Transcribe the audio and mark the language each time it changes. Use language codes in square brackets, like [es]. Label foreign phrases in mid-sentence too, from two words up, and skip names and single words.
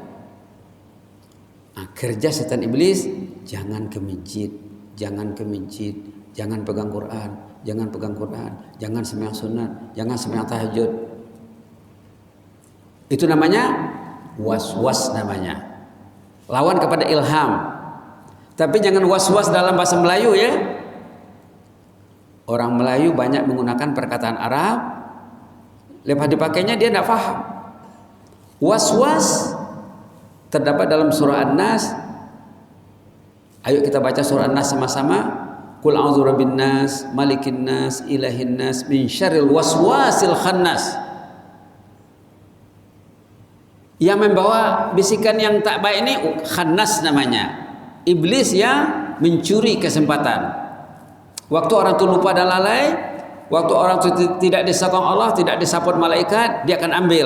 [ms] Nah, kerja setan iblis, jangan ke masjid, jangan ke masjid, jangan pegang Quran, jangan pegang Quran, jangan sembahyang sunat, jangan sembahyang tahajud. Itu namanya was-was namanya. Lawan kepada ilham. Tapi jangan was-was dalam bahasa Melayu ya. Orang Melayu banyak menggunakan perkataan Arab, lepas dipakainya dia tidak faham. Was-was terdapat dalam surah An-Nas. Ayo kita baca surah An-Nas sama-sama. [ar] قل أعوذ برب الناس، ملك الناس، إله الناس، من شر الوسواس الخناس. [ms] Yang membawa bisikan yang tak baik ini khannas namanya. Iblis yang mencuri kesempatan. Waktu orang itu lupa dan lalai, waktu orang itu tidak disokong Allah, tidak disapot malaikat, dia akan ambil.